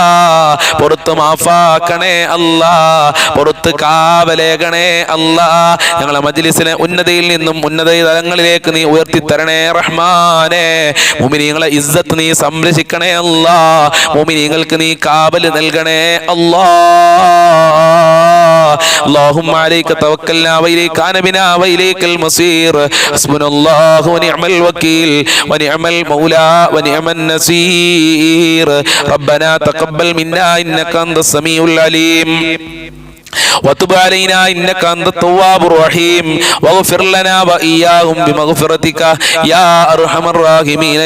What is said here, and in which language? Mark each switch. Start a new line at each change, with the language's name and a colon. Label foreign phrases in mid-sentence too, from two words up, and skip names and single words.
Malayalam: പൊറുത്ത് മാഫാക്കണേ അല്ലാ. പൊറുത്ത് കാവലേകണേ അല്ലാ. ഞങ്ങളെ മജ്ലിസിനെ ഉന്നതയിൽ നിന്നും ഉന്നത തലങ്ങളിലേക്ക് നീ ഉയർത്തിത്തരണേ റഹ്മാനെ. മുഅ്മിനീങ്ങളെ ഇസ്സത്ത് നീ സംരക്ഷിക്കണേ അല്ലാ. മുഅ്മിനീങ്ങൾക്ക് നീ കാവല് നൽകണേ അല്ലാ.
Arabic: اللهم عليك توكلنا وإليك أنبنا وإليك المصير حسبنا الله ونعم الوكيل ونعم المولى ونعم النصير ربنا تقبل منا إنك أنت السميع العليم وتب علينا إنك أنت التواب الرحيم واغفر لنا وإياهم بمغفرتك يا أرحم الراحمين